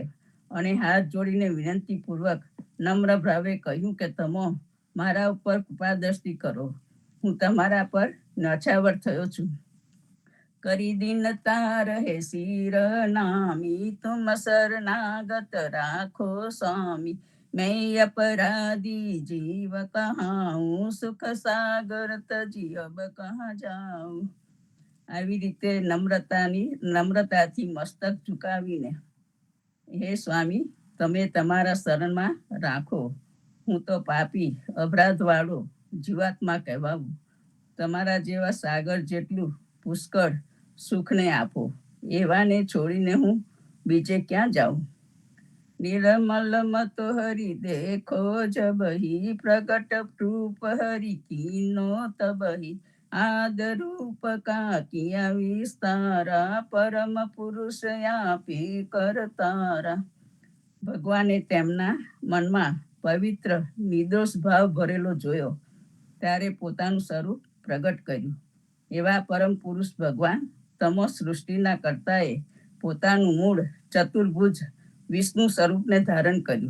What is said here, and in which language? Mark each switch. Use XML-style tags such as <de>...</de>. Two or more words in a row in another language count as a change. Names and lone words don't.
<gu>અને હાથ જોડીને વિનંતી પૂર્વક નમ્ર ભાવે કહ્યું કે તમે મારા ઉપર કૃપા દ્રષ્ટિ કરો. હું તમારા પર નછાવર થયો છું.</gu> <hi>करी दीनता रहे शिर नामी, तुम शरणागत राखो स्वामी, मैं अपराधी जीव कहाऊं, सुख सागर तजी अब कहाँ જાઉં.</hi> <gu>આવી રીતે નમ્રતાથી મસ્તક ઝુકાવીને, હે સ્વામી, તમે તમારા શરણમાં રાખો. હું તો પાપી અપરાધ વાળો જીવાત્મા કહેવાવું. તમારા જેવા સાગર જેટલું પુષ્કળ સુખને આપો. એવાને છોડીને હું બીજે ક્યાં જાઉં.</gu> <hi>निर्मल मत हरि देखो जबहि, प्रकट रूप हरि कीनो तबहि, आद रूप का किया विस्तारा, परम पुरुष आपे करतारा.</hi> <gu>ભગવાને તેમના મનમાં પવિત્ર નિર્દોષ ભાવ ભરેલો જોયો, ત્યારે પોતાનું સ્વરૂપ પ્રગટ કર્યું. એવા પરમ પુરુષ ભગવાન તમો સૃષ્ટિના કર્તાએ પોતાનું મૂળ ચતુર્ભુજ વિષ્ણુ સ્વરૂપને ધારણ કર્યું.</gu>